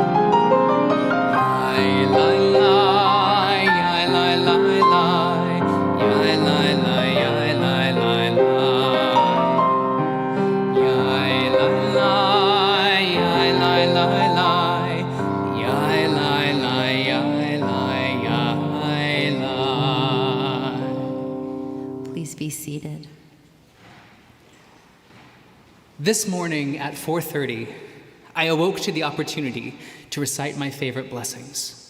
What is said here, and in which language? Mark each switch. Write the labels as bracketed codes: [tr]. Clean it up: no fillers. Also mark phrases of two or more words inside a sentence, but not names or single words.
[en] Yai lai lai, yai lai lai lai, yai lai lai, yai lai lai lai, yai lai lai, yai lai lai lai. Please be seated. This morning at 4:30, I awoke to the opportunity to recite my favorite blessings.